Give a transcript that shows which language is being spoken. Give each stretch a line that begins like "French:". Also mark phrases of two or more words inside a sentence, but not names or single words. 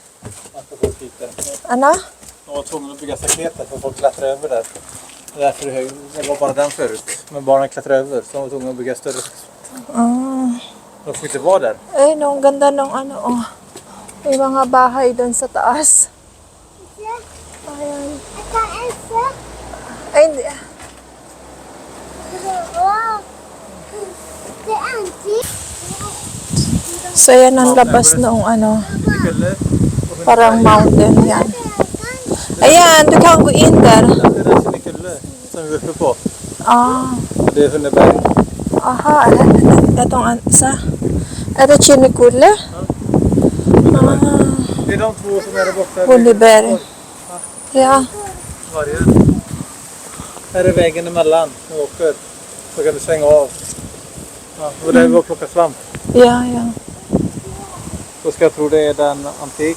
Swedish: De var tvungna att bygga staketet för folk klättrar över där. Därför är det var bara den förut. Men barnen klättrade över så de var tvungna att bygga större. De får inte vara där.
Filipino: Ay, no, ang ganda ng ano, oh. May mga bahay doon sa taas. Ayan. Ay, hindi. So, yan ang labas noong ano,
Swedish: Skulle,
Filipino: parang mountain yan. Ayan,
Swedish: du kan gå in där. det är den Kinnekulle som vi är uppe på. Ah, Och det är Hunneberg.
Filipino: aha, etong isa. Ito Kinnekulle?
Swedish: Det är de två som är där borta. Hunneberg. Ja. Varje. Här är vägen emellan. Du åker. Så kan du svänga av. Ja, det var där vi var och plockade svamp. Ja, ja. Då ska jag tro det är den antik.